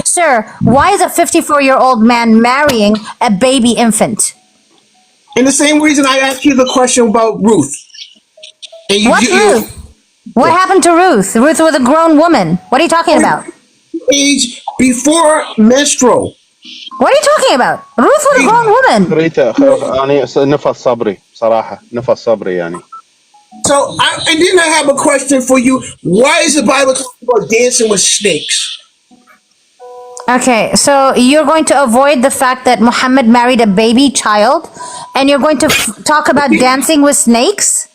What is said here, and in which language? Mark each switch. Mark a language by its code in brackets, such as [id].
[en] Sir, why is a 54-year-old man marrying a baby infant? and the same reason I asked you the question about Ruth, and What Ruth? What happened to Ruth? Ruth was a grown woman. What are you talking about? age before menstrual. What are you talking about? Ruth was a grown woman. [ar] ريتا يعني نفس صبري بصراحة نفس صبري يعني. [en] So, and then I have a question for you. Why is the Bible talking about dancing with snakes? Okay, so you're going to avoid the fact that Muhammad married a baby child, and you're going to talk about dancing with snakes?